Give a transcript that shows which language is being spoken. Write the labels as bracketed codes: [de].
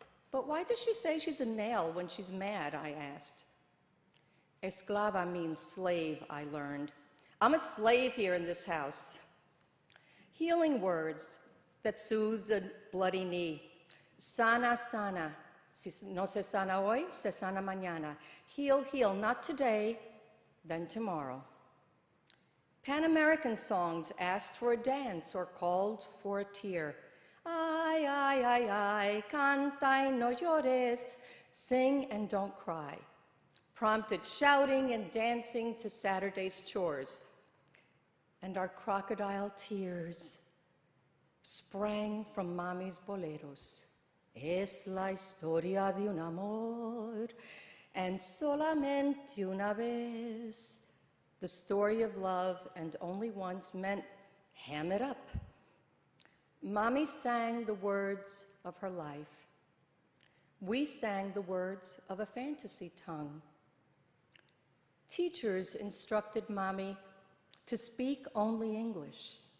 [en] But why does she say she's a nail when she's mad, I asked. Esclava means slave, I learned. I'm a slave here in this house. Healing words that soothed a bloody knee. [es] Sana, sana. Si no se sana hoy, se sana mañana. [en] Heal, heal, not today, then tomorrow. Pan American songs asked for a dance or called for a tear. [es] Ay, ay, ay, ay, canta y no llores. [en] Sing and don't cry. Prompted shouting and dancing to Saturday's chores. And our crocodile tears sprang from Mami's boleros. [es] Es la historia de un amor, [en] and [es] solamente una vez. [en] The story of love, and only once, meant ham it up. Mami sang the words of her life. We sang the words of a fantasy tongue. Teachers instructed Mami to speak only English.